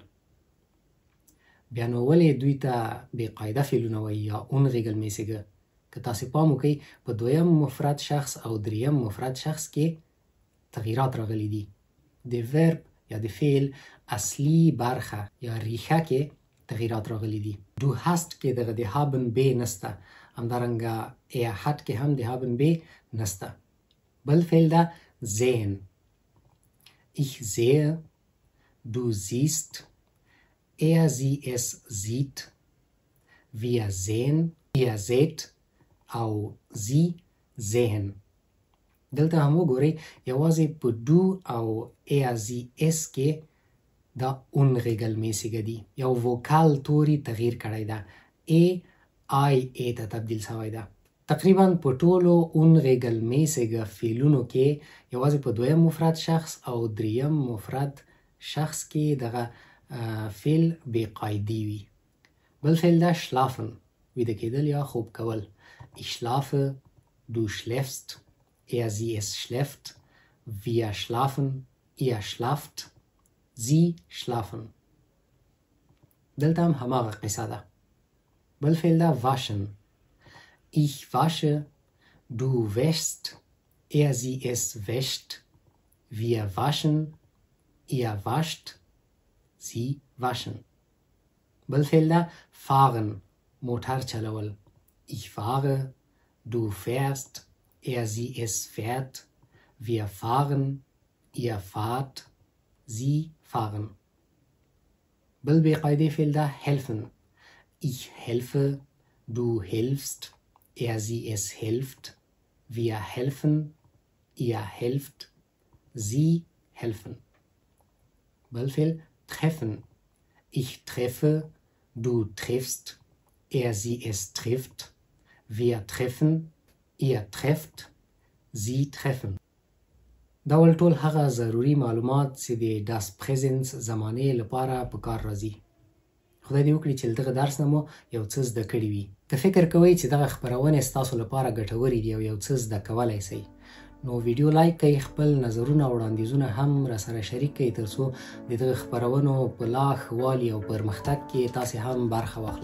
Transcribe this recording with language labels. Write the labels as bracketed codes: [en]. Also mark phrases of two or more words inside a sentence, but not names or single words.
[ps] بیا نو ولې دوی ته بې قاعده فعلونه وایي یا unregelmäßige؟ که تاسې پام وکئ په دویم مفرد شخص او دریم مفرد شخص کې تغییرات راغلي دي. د ورب یا د فعل اصلي برخه یا ریښه کې تغییرات راغلي دي. [de] du hast [ps] کې دغه د haben b نسته. همدارنګه hat کې هم د haben b نسته. بل فعل ده [de] sehen. ich sehe. du siehst. sie es sieht. wir sehen. ihr seht. او sie sehen. [ps] دلته هم وګورئ یوازې په do او [de] sie es [ps] کې دا unregelmäßige دي. یو وکال توري تغییر کړی ده. I ته تبدیل شوی ده. تقریبا په ټولو unregelmäßige فعلونو کې یوازې په دویم مفرد شخص او دریم مفرد شخص کې دغه فعل بې قاعدې وي. بل فعل ده schlafen، ویده کېدل یا خوب کول. [de] Ich schlafe، du schläfst، er sie es schläft، wir schlafen، ihr schlaft، sie schlafen. [ps] دلته هم هماغه قصه ده. بل فعل ده waschen. [de] Ich wasche، du wäschst، er sie es wäscht، wir waschen، ihr wascht، sie waschen. [ps] بل فعل ده fahren، موټر چلول. [de] Ich fahre، du fährst، er sie es fährt، wir fahren، ihr fahrt، sie fahren. [ps] بل بې قاعدې فعل ده helfen. [de] Ich helfe، du hilfst، er sie es hilft، wir helfen، ihr helft، sie helfen. [ps] بل فعل treffen. [de] Ich treffe، du triffst، er sie es trifft، wir treffen، ihr trefft، sie treffen. [ps] دا ول ټول هغه ضروري معلومات چې د [de] das Präsens [ps] زمانې لپاره په کار راځي. خدای دې وکړي چې دغه درس نه مو یو څه زده کړي وي. که فکر کوئ چې دغه خپرونې ستاسو لپاره ګټورې دي او یو څه زده کولی شئ، نو ویډیو لایک کړئ، خپل نظرونه او وړاندیزونه هم راسره شریک کړئ ترڅو د دغه خپرونو په لا ښه والي او پرمختګ کې تاسې هم برخه واخلئ.